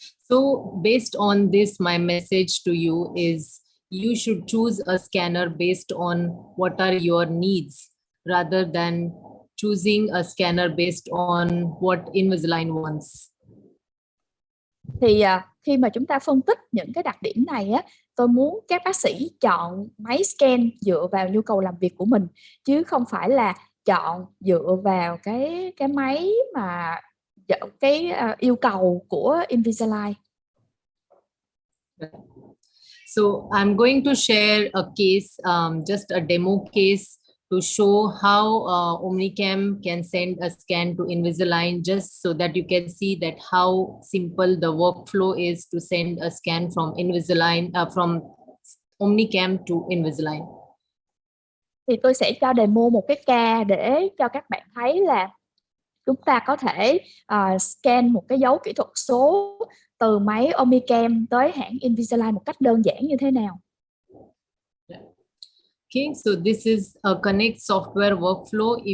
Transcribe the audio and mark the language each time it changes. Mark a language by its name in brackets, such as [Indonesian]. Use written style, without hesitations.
[English] So based on this, my message to you is you should choose a scanner based on what are your needs, rather than choosing a scanner based on what Invisalign wants. [Vietnamese] Thì khi mà chúng ta phân tích những cái đặc điểm này á, tôi muốn các bác sĩ chọn máy scan dựa vào nhu cầu làm việc của mình, chứ không phải là chọn dựa vào cái máy mà cái yêu cầu của Invisalign. [English] So I'm going to share a case, just a demo case to show how Omnicam can send a scan to Invisalign, just so that you can see that how simple the workflow is to send a scan from Invisalign, from Omnicam to Invisalign. [Vietnamese] Thì tôi sẽ cho demo một cái ca để cho các bạn thấy là chúng ta có thể scan một cái dấu kỹ thuật số từ máy Omnicam tới hãng Invisalign một cách đơn giản như thế nào. [English] Okay, so this is a Connect software workflow.